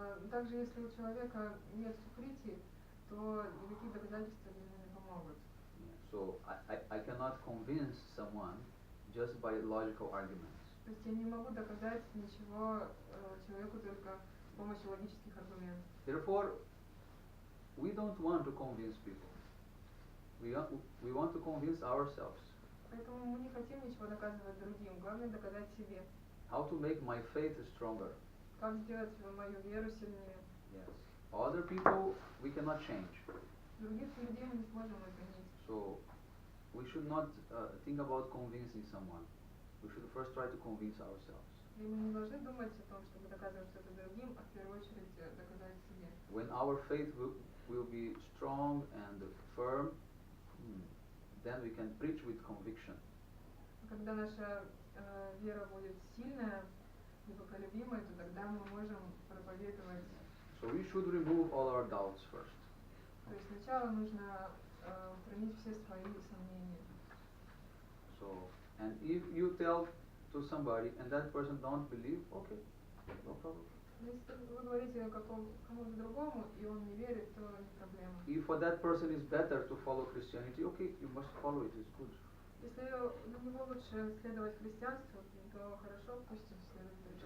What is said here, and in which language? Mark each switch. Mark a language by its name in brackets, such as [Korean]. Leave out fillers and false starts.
[Russian] Также, если у человека нет сукрити, то никакие доказательства ему не помогут. [English] So I cannot convince someone just by logical arguments. [Russian] То есть я не могу доказать ничего человеку только с помощью логических аргументов. [English] Therefore, we don't want to convince people. We want to convince ourselves. [Russian] Поэтому мы не хотим ничего доказывать другим. Главное доказать себе. [English] How to make my faith stronger. [Russian] Как сделать мою веру сильнее. [English] Yes. Other people we cannot change. [Russian] Других людей мы не сможем изменить. [English] So we should not think about convincing someone. We should first try to convince ourselves. [Russian] И мы не должны думать о том, чтобы доказывать что-то другим, а в первую очередь доказать себе. [English] When our faith will be strong and firm, then we can preach with conviction. [Russian] Когда наша вера будет сильная, непоколебимая, то тогда мы можем проповедовать. [English] So we should remove all our doubts first. [Russian] То есть сначала нужно устранить все свои сомнения. [English] So, and if you tell to somebody and that person don't believe, okay, no problem. [Russian] Если вы говорите кому-то другому, и он не верит, то не проблема. [English] If for that person is better to follow Christianity, okay, you must follow it, it's good. [Russian] Если для него лучше следовать христианству, то хорошо, пусть он следует христианству.